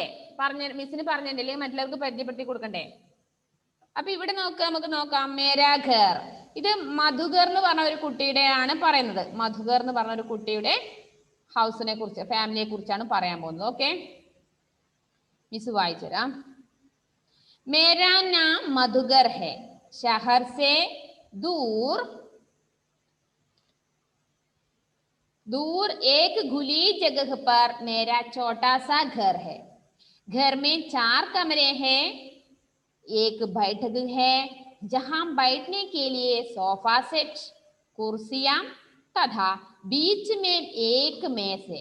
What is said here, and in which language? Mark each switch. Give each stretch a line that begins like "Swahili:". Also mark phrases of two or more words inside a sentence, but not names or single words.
Malayalam: മിസ്സിന് പറഞ്ഞില്ലേ, അല്ലെങ്കിൽ മറ്റുള്ളവർക്ക് പരിചയപ്പെടുത്തി കൊടുക്കണ്ടേ? അപ്പൊ ഇവിടെ നമുക്ക് നോക്കാം.
Hindi: मेरा घर.
Malayalam: ഇത് മധുകർ എന്ന് പറഞ്ഞ ഒരു കുട്ടിയുടെ ആണ് പറയുന്നത്. മധുകർ എന്ന് പറഞ്ഞ ഒരു കുട്ടിയുടെ ഹൗസിനെ കുറിച്ച്, ഫാമിലിയെ കുറിച്ചാണ് പറയാൻ പോകുന്നത്. ഓക്കെ, മിസ് വായിച്ചുതരാം.
Hindi: मेरा नाम मधुकर है, शहर से दूर एक खुली जगह पर मेरा छोटा सा घर है. घर में 4 कमरे हैं, एक बैठक है जहां बैठने के लिए
English: sofa set,
Hindi: कुर्सियां तथा बीच में एक मेज है.